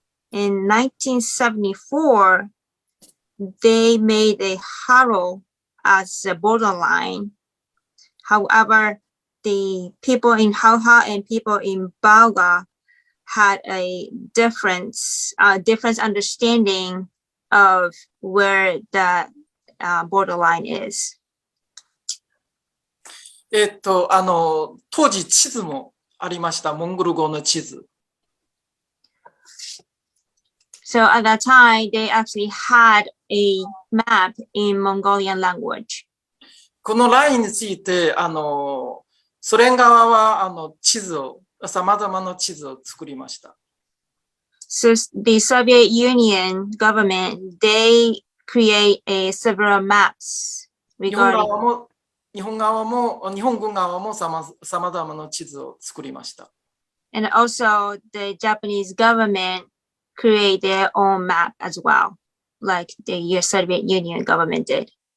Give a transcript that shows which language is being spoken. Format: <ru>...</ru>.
<en>In 1974, they made a Haro as a borderline. However, the people in Khalkha and people in Balga had a different understanding of where the borderline is.</en> <ja>当時地図もありました。モンゴル語の地図。</ja> <en>So at that time, they actually had a map in Mongolian language.</en> <ja>このラインについて、ソ連側は地図を、様々な地図を作りました。</ja> <en>So the Soviet Union government, they create several maps regarding.</en> <ja>日本軍側も様々な地図を作りました。</ja> <en>And also the Japanese government create their own map as well, like the Soviet Union government did.</en>